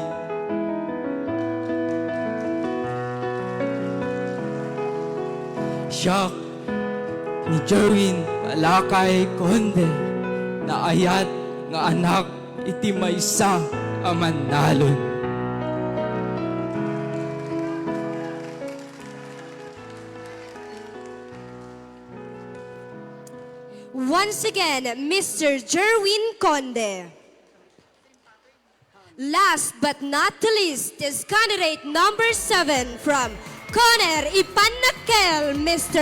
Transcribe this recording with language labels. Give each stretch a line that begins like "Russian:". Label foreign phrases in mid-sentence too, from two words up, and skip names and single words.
Iloko: Siyak ni Jerwin Palakay Conde na ayat nga anak iti maysa a manalon.
English: Once again, Mr. Jerwin Conde. Last but not the least is candidate number 7 from Coner Ipanakkel, Mr.